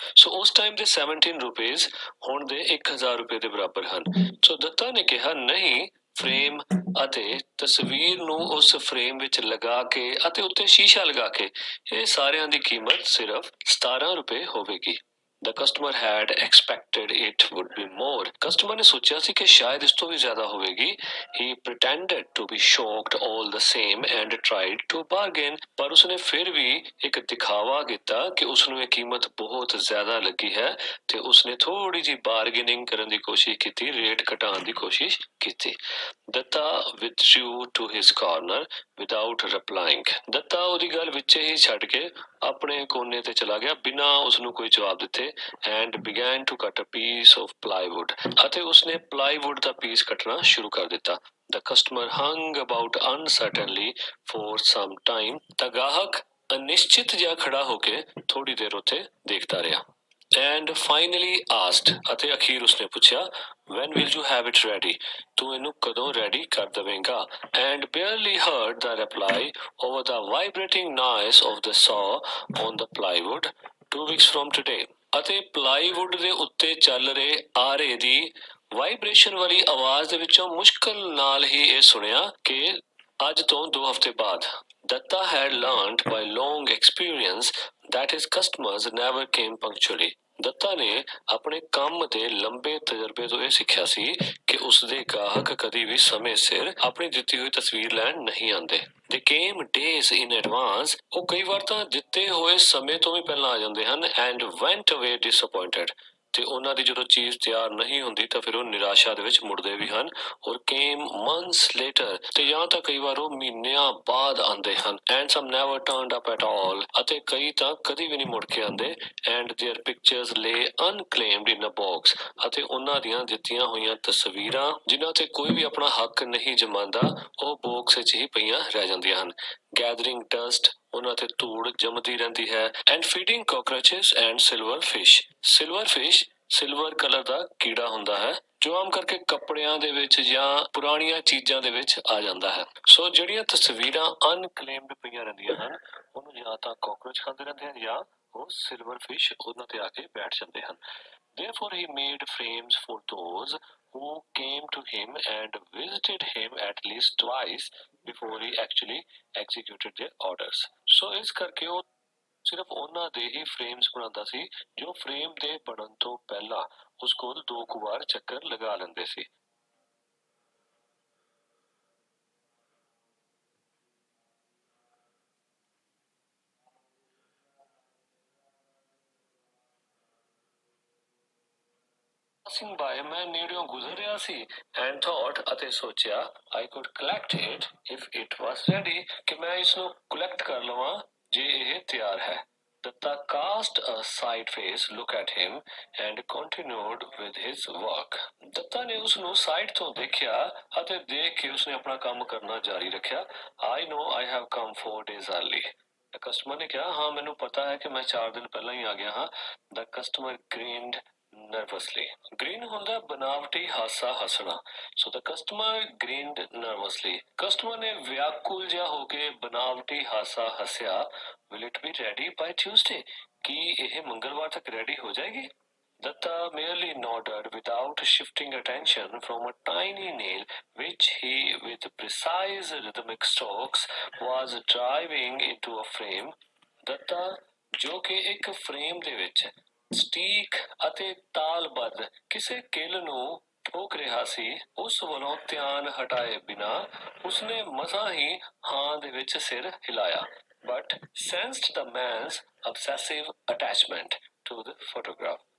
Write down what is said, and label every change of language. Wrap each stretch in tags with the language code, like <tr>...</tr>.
<pa>ਸੋ ਉਸ ਟਾਈਮ ਦੇ 17 rupees ਹੁਣ ਦੇ 1000 ਰੁਪਏ ਦੇ ਬਰਾਬਰ ਹਨ। ਸੋ ਦੱਤਾ ਨੇ ਕਿਹਾ ਨਹੀਂ ਫਰੇਮ ਅਤੇ ਤਸਵੀਰ ਨੂੰ ਉਸ ਫਰੇਮ ਵਿੱਚ ਲਗਾ ਕੇ ਅਤੇ ਉੱਤੇ ਸ਼ੀਸ਼ਾ ਲਗਾ ਕੇ ਇਹ ਸਾਰਿਆਂ ਦੀ ਕੀਮਤ ਸਿਰਫ 17 ਰੁਪਏ ਹੋਵੇਗੀ।</pa> <en>The customer had expected it would be more.</en> <pa>Customer ਨੇ ਸੋਚਿਆ ਸੀ ਕਿ ਸ਼ਾਇਦ ਇਸ ਤੋਂ ਵੀ ਜ਼ਿਆਦਾ ਹੋਵੇਗੀ।</pa> <en>He pretended to be shocked all the same and tried to bargain.</en> <pa>ਪਰ ਉਸਨੇ ਫਿਰ ਵੀ ਇੱਕ ਦਿਖਾਵਾ ਕੀਤਾ ਕਿ ਉਸਨੂੰ ਇਹ ਕੀਮਤ ਬਹੁਤ ਜ਼ਿਆਦਾ ਲੱਗੀ ਹੈ ਤੇ ਉਸਨੇ ਥੋੜੀ ਜਿਹੀ ਬਾਰਗੇਨਿੰਗ ਕਰਨ ਦੀ ਕੋਸ਼ਿਸ਼ ਕੀਤੀ, ਰੇਟ ਘਟਾਉਣ ਦੀ ਕੋਸ਼ਿਸ਼ ਕੀਤੀ।</pa> <en>Datta withdrew to his corner without replying.</en> <pa>Dutta ਉਹਦੀ ਗੱਲ ਵਿੱਚੇ ਹੀ ਛੱਡ ਕੇ ਆਪਣੇ ਕੋਨੇ ਤੇ ਚਲਾ ਗਿਆ ਬਿਨਾਂ ਉਸਨੂੰ ਕੋਈ ਜਵਾਬ ਦਿੱਤੇ</pa> <en>and began to cut a piece of plywood.</en> <pa>ਅਤੇ ਉਸਨੇ plywood ਦਾ ਪੀਸ ਕੱਟਣਾ ਸ਼ੁਰੂ ਕਰ ਦਿੱਤਾ।</pa> <en>The customer hung about uncertainly for some time.</en> <pa>ਤਾਂ ਗਾਹਕ ਅਨਿਸ਼ਚਿਤ ਜਿਹਾ ਖੜਾ ਹੋ ਕੇ ਥੋੜੀ ਦੇਰ ਉੱਥੇ ਦੇਖਦਾ ਰਿਹਾ।</pa> <en>And finally asked,</en> <pa>ਅਤੇ ਅਖੀਰ ਉਸਨੇ ਪੁੱਛਿਆ,</pa> <en>when will you have it ready?</en> <pa>ਤੂੰ ਇਹਨੂੰ ਕਦੋਂ ready ਕਰ ਦੇਵੇਂਗਾ?</pa> <en>And barely heard the reply over the vibrating noise of the saw on the plywood, 2 weeks from today.</en> <pa>ਅਤੇ plywood ਦੇ ਉੱਤੇ ਚੱਲ ਰਹੇ ਆਰੇ ਦੀ ਵਾਈਬ੍ਰੇਸ਼ਨ ਵਾਲੀ ਆਵਾਜ਼ ਦੇ ਵਿੱਚੋਂ ਮੁਸ਼ਕਲ ਨਾਲ ਹੀ ਇਹ ਸੁਣਿਆ ਕਿ ਅੱਜ ਤੋਂ 2 ਹਫ਼ਤੇ ਬਾਅਦ।</pa> <en>Datta had learned by long experience that his customers never came punctually.</en> <pa>Dutta ਨੇ ਆਪਣੇ ਕੰਮ ਦੇ ਲੰਬੇ ਤਜਰਬੇ ਤੋਂ ਇਹ ਸਿੱਖਿਆ ਸੀ ਕਿ ਉਸਦੇ ਗਾਹਕ ਕਦੀ ਵੀ ਸਮੇਂ ਸਿਰ ਆਪਣੀ ਦਿੱਤੀ ਹੋਈ ਤਸਵੀਰ ਲੈਣ ਨਹੀਂ ਆਉਂਦੇ।</pa> <en>They came days in advance.</en> <pa>ਉਹ ਕਈ ਵਾਰ ਤਾਂ ਦਿੱਤੇ ਹੋਏ ਸਮੇਂ ਤੋਂ ਵੀ ਪਹਿਲਾਂ ਆ ਜਾਂਦੇ ਹਨ</pa> <en>and went away disappointed.</en> <pa>ਤੇ ਉਹਨਾਂ ਦੀ ਜਦੋਂ ਚੀਜ਼ ਤਿਆਰ ਨਹੀਂ ਹੁੰਦੀ ਤਾਂ ਫਿਰ ਉਹ ਨਿਰਾਸ਼ਾ ਦੇ ਵਿੱਚ ਮੁੜਦੇ ਵੀ ਹਨ ਔਰ</pa> <en>came months later.</en> <pa>ਤੇ ਜਾਂ ਤਾਂ ਕਈ ਵਾਰ ਉਹ ਮਹੀਨਿਆਂ ਬਾਅਦ ਆਉਂਦੇ ਹਨ</pa> <en>and some never turned up at all.</en> <pa>ਅਤੇ ਕਈ ਤਾਂ ਕਦੀ ਵੀ ਨਹੀਂ ਮੁੜ ਕੇ ਆਉਂਦੇ</pa> <en>and their pictures lay unclaimed in a box.</en> <pa>ਅਤੇ ਉਹਨਾਂ ਦੀਆਂ ਦਿੱਤੀਆਂ ਹੋਈਆਂ ਤਸਵੀਰਾਂ ਜਿਨ੍ਹਾਂ ਤੇ ਕੋਈ ਵੀ ਆਪਣਾ ਹੱਕ ਨਹੀਂ ਜਮਾਉਂਦਾ ਉਹ ਬਾਕਸ ਵਿੱਚ ਹੀ ਪਈਆਂ ਰਹਿ ਜਾਂਦੀਆਂ ਹਨ।</pa> <en>Gathering dust,</en> <pa>ਉਹਨਾਂ ਤੇ ਧੂੜ ਜੰਮਦੀ ਰਹਿੰਦੀ ਹੈ</pa> <en>and feeding cockroaches and silver fish.</en> <pa>Silver fish silver colour ਦਾ ਕੀੜਾ ਹੁੰਦਾ ਹੈ ਜੋ ਆਮ ਕਰਕੇ ਕੱਪੜਿਆਂ ਦੇ ਵਿੱਚ ਜਾਂ ਪੁਰਾਣੀਆਂ ਚੀਜ਼ਾਂ ਦੇ ਵਿੱਚ ਆ ਜਾਂਦਾ ਹੈ। ਸੋ ਜਿਹੜੀਆਂ ਤਸਵੀਰਾਂ ਅਨਕਲੇਮਡ ਪਈਆਂ ਰਹਿੰਦੀਆਂ ਹਨ ਉਹਨੂੰ ਜਾਂ ਤਾਂ ਕਾਕਰੋਚ ਖਾਂਦੇ ਰਹਿੰਦੇ ਹਨ ਜਾਂ ਉਹ ਸਿਲਵਰ ਫਿਸ਼ ਉਹਨਾਂ ਤੇ ਆ ਕੇ ਬੈਠ ਜਾਂਦੇ ਹਨ।</pa> <en>Therefore he made frames for those who came to him and visited him at least twice before he actually executed their orders.</en> <pa>ਸੋ ਇਸ ਕਰਕੇ ਉਹ ਸਿਰਫ ਉਹਨਾਂ ਦੇ ਹੀ ਫਰੇਮਸ ਬਣਾਉਂਦਾ ਸੀ ਜੋ ਫਰੇਮ ਦੇ ਬਣਨ ਤੋਂ ਪਹਿਲਾਂ ਉਸ ਕੋਲ 2 ਕੁ ਵਾਰ ਚੱਕਰ ਲਗਾ ਲੈਂਦੇ ਸੀ।</pa> <en>Passing by,</en> <pa>ਮੈਂ ਨੇੜਿਓਂ ਗੁਜ਼ਰ ਰਿਹਾ ਸੀ</pa> <en>and thought</en> <pa>ਅਤੇ ਸੋਚਿਆ</pa> <en>I could collect it if it was ready</en> <pa>ਕਿ ਮੈਂ ਇਸ ਨੂੰ collect ਕਰ ਲਵਾਂ ਜੇ ਇਹ ਤਿਆਰ ਹੈ।</pa> <en>Datta cast a sideways look at him and continued with his work.</en> <pa>Dutta ਨੇ ਉਸ ਨੂੰ ਸਾਈਡ ਤੋਂ ਦੇਖਿਆ ਅਤੇ ਦੇਖ ਕੇ ਉਸਨੇ ਆਪਣਾ ਕੰਮ ਕਰਨਾ ਜਾਰੀ ਰੱਖਿਆ।</pa> <en>I know I have come 4 days early.</en> <pa>Customer ਨੇ ਕਿਹਾ ਹਾਂ ਮੈਨੂੰ ਪਤਾ ਹੈ ਕਿ ਮੈਂ 4 ਦਿਨ ਪਹਿਲਾਂ ਹੀ ਆ ਗਿਆ ਹਾਂ।</pa> <en>The customer grinned nervously.</en> <pa>Grin ਹੁੰਦਾ ਬਨਾਵਟੀ ਹਾਸਾ ਹੱਸਣਾ।</pa> <en>So the customer grinned nervously.</en> <pa>Customer ਨੇ ਵਿਆਕੁਲ ਜਿਹਾ ਹੋ ਕੇ ਬਨਾਵਟੀ ਹਾਸਾ ਹੱਸਿਆ।</pa> <en>Will it be ready by Tuesday?</en> <pa>ਕੀ ਇਹ ਮੰਗਲਵਾਰ ਤੱਕ ਰੈਡੀ ਹੋ ਜਾਏਗੀ?</pa> <en>Datta merely nodded without shifting attention from a tiny nail which he, with precise rhythmic strokes, was driving into a frame.</en> <pa>Datta, ਜੋ ਕਿ ਇੱਕ ਫਰੇਮ ਦੇ ਵਿੱਚ ਸਟੀਕ ਅਤੇ ਤਾਲਬੱਧ ਕਿਸੇ ਕਿੱਲ ਨੂੰ ਠੋਕ ਰਿਹਾ ਸੀ, ਉਸ ਵੱਲੋਂ ਧਿਆਨ ਹਟਾਏ ਬਿਨਾਂ ਉਸਨੇ ਮਸਾਂ ਹੀ ਹਾਂ ਦੇ ਵਿੱਚ ਸਿਰ ਹਿਲਾਇਆ।</pa> <en>But sensed the man's obsessive attachment to the photograph.</en>